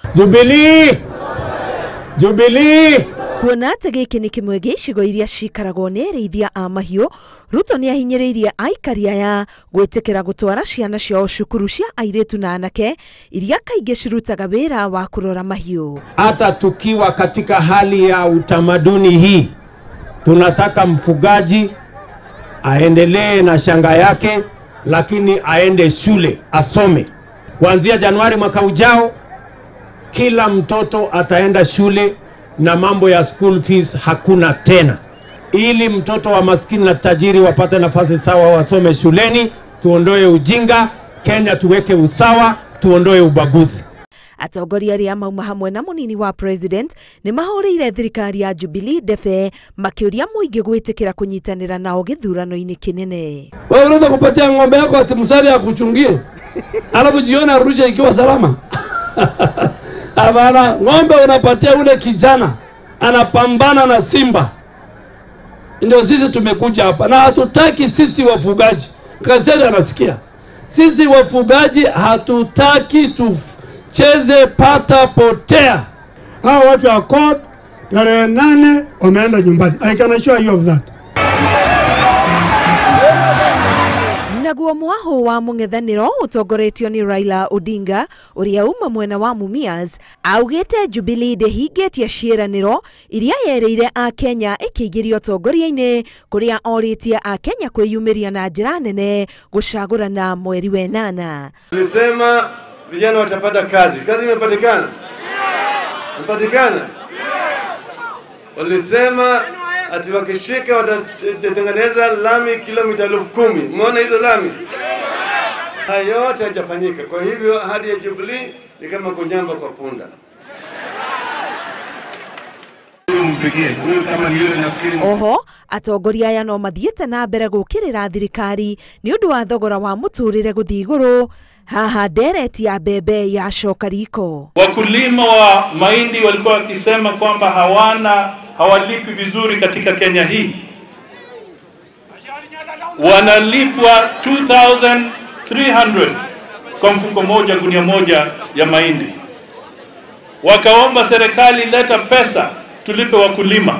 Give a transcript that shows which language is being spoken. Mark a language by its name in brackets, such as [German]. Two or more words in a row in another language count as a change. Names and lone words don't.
[Kikuyu] Jubilee kuona atĩ gĩkĩ nĩ kĩmwe gĩa icigo iria cikaragwo nĩ arĩithia a mahiũ, Ruto nĩ ahinyĩrĩirie aikari aya gwĩtĩkĩra gũtwara ciana ciao cukuru cia airĩtu na anake iria kaingĩ cirutaga wĩra wa kũrora mahiũ. [Swahili] Hata tukiwa katika hali ya utamaduni hii, tunataka mfugaji aendelee na shanga yake, lakini aende shule asome. Kuanzia Januari mwaka ujao, kila mtoto ataenda shule na mambo ya [English] school fees [Swahili] hakuna tena. Ili mtoto wa maskini na tajiri wapate nafasi sawa wasome shuleni, tuondoe ujinga, Kenya tuweke usawa, tuondoe ubaguzi. [Kikuyu] Atongoria aria mauma hamwe na munini wa president ni mahũrĩire thirikari ya Jubilee ndebe makĩũria mũingĩ gwĩtĩkĩra kũnyitanĩra nao gĩthurano-inĩ kĩnene. [Swahili] Wewe unaweza kupatia ng'ombe yako ati msari akuchungie, alafu jiona Arusha ikiwa salama? Abana, ng'ombe unapatia ule kijana anapambana na simba. Ndio sisi tumekuja hapa na hatutaki sisi wafugaji. Kaseri anasikia. Sisi wafugaji hatutaki tucheze pata potea. Hao watu wa court tarehe 8 wameenda nyumbani. [English] I can assure you of that. [Kikuyu] Naguo mwaho wa mũng'ethanĩro ũtongoretio ni Raila Odinga uria uma mwena wa Mumias augĩte Jubilee ndĩhingĩtie ciĩranĩro iria yerĩire a Kenya ĩkĩingĩrio ũtongoria-inĩ kũrĩa orĩtie a Kenya kwĩyumĩria na njĩra nene gũcagũrana mweri wa 8. [Swahili] Nilisema vijana watapata kazi. Kazi imepatikana? Imepatikana? Walisema ati wakishika watatengeneza lami kilomita 10,000. Umeona hizo lami? Hayo yote hayajafanyika. Kwa hivyo hadi ya Jubilee ni kama kunyamba kwa punda. [Kikuyu] Oho, atongoria aya no mathiĩte na mbere gũkĩrĩra thirikari nĩ ũndũ wa thogora wa mũtũrĩre gũthiĩ igũrũ. Haha ndereti ya mbembe ya coka riko. [Swahili] Wakulima wa mahindi walikuwa wakisema kwamba hawalipi vizuri katika Kenya hii. Wanalipwa 2,300 kwa mfuko moja, gunia moja ya mahindi. Wakaomba serikali, leta pesa tulipe wakulima.